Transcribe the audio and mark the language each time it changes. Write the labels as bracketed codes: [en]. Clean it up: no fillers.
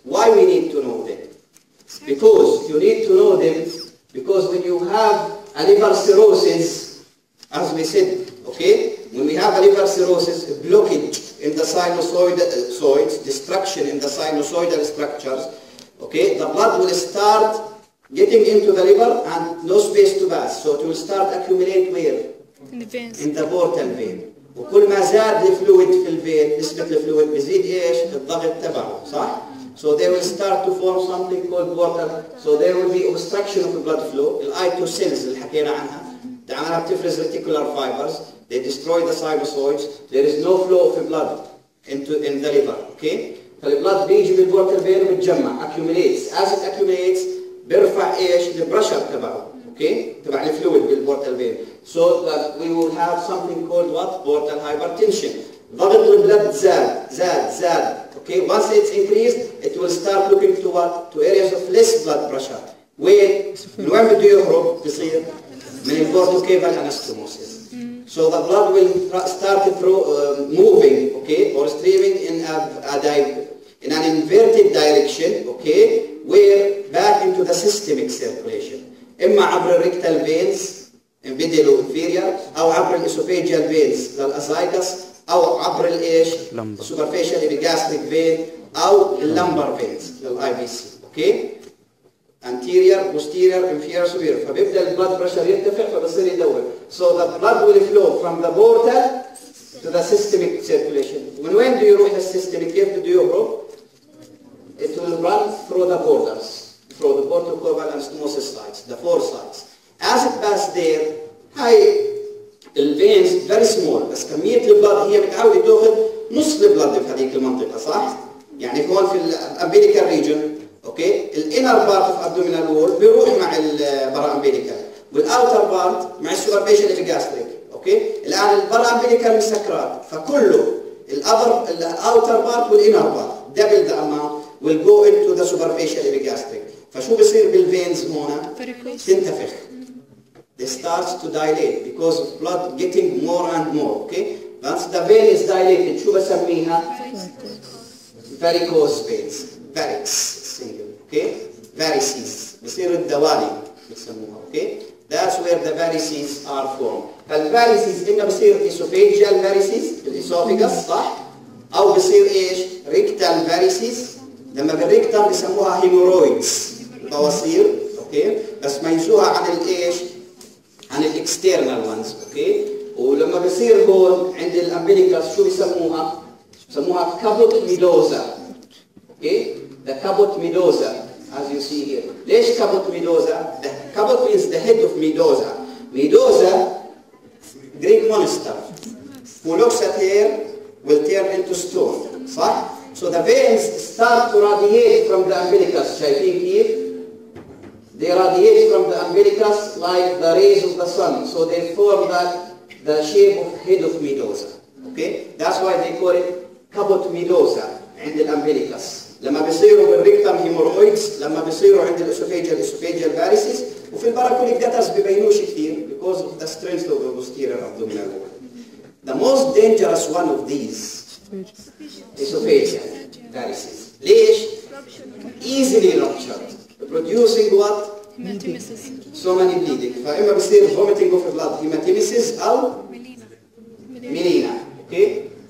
[en] Why we need to know them? Because you need to know them because when you have a liver cirrhosis, as we said, okay, when we have a liver cirrhosis, blockage in the sinusoids, destruction in the sinusoidal structures, okay, the blood will start getting into the liver and no space to pass, so it will start accumulate where? In the veins. In the portal vein. [ar] وكل ما زاد الفلويد في الفين نسبة الفلويد بيزيد ايش؟ الضغط تبعه، صح؟ [en] So they will start to form something called portal. So there will be obstruction of the blood flow. [ar] الاي cells اللي حكينا عنها دعمها بتفرز reticular fibers. [en] They destroy the sinusoids. There is no flow of blood in the liver. Okay? [ar] فالبلد بيجي بالبورتال فين وبتجمع accumulates. [en] As it accumulates [ar] بيرفع ايش؟ البريشر تبعه. [en] Okay? [ar] تبع الفلويد بالبورتال فين. [en] So that we will have something called what? Portal hypertension. [ar] ضغط البلد زاد. [en] Okay? Once it's increased, it will start looking to what? To areas of less blood pressure. [ar] وين بده يهرب بصير من البورتوكيفال anastomosis. [en] So the blood will start moving, okay, or streaming in an inverted direction, okay, where back into the systemic circulation. [ar] إما عبر الريكتال veins middle و inferior أو عبر الاسوفيجيال veins للأزايكس أو عبر الإيش؟ superficial epigastric vein أو اللمبر veins للIVC, okay. [en] anterior, posterior, inferior, superior. [ar] فبيبدأ البلد بريشر يرتفع فبصير يدور. [en] So the blood will flow from the portal to the systemic circulation. [ar] من وين بده يروح للسيستميك؟ كيف بده يهرب؟ [en] It will run through the borders, through the portocaval anastomosis sites, the four sites. [ar] As it passes there, هاي الفينز [en] very small [ar] بس كمية البلد هي متعودة تاخذ نصف البلد في هذيك المنطقة، صح؟ يعني هون في الامبيليكال ريجن اوكي الانر بارت اوف ابدومينال وول بيروح مع البرا امبيليكال والاوتر بارت مع السوبرفيشال ابيجاستريك. اوكي الان البرا امبيليكال مسكرات فكله الاوتر بارت والانر بارت دبل ذا اماونت [en] will go into the superficial epigastric. [ar] فشو بصير بالفينز هنا؟ تنتفخ. [en] They start to dilate because of blood getting more and more. Okay once the vein is dilated [ar] شو بسميها؟ [en] varicose veins. [ar] varix okay varices بصير الدوالي بسموها. [en] okay that's where the varices are formed. [ar] فالفاريسيز إما بصير esophageal varices الاسوفيجاس صح؟ أو بصير إيش؟ rectal varices. لما بالريكتم بسموها هيمورويدز بواسير. اوكي بس ميزوها عن الإيش؟ عن الاكسترنال وانز. اوكي ولما بصير هون عند الامبليكاس شو بسموها؟ بسموها كابوت ميدوزا. [en] Okay the caput medosa as you see here. ليش caput medosa? The caput means the head of medosa. Medosa, Greek monster, who looks at hair will turn into stone. [ar] صح? [en] So the veins start to radiate from the umbilicus. [ar] شايفين كيف؟ [en] They radiate from the umbilicus umbilicus like the rays of the sun, so they form the shape of head of medusa. Okay, that's why they call it caput medusa [ar] عند الامبليكس. لما بيصيروا بالريكتم هيمورويدز، لما بيصيروا عند الاسوفيجيال فاريسيس، وفي الباراكوليك جاترز بيبينوش كثير [en] because of the strength of the posterior abdominal wall. The most dangerous one of these esophageal varices. ليش؟ easily ruptured, producing what? So many bleeding. [ar] فإما بيصير [en] vomiting of blood, hematemesis أو melena. Okay?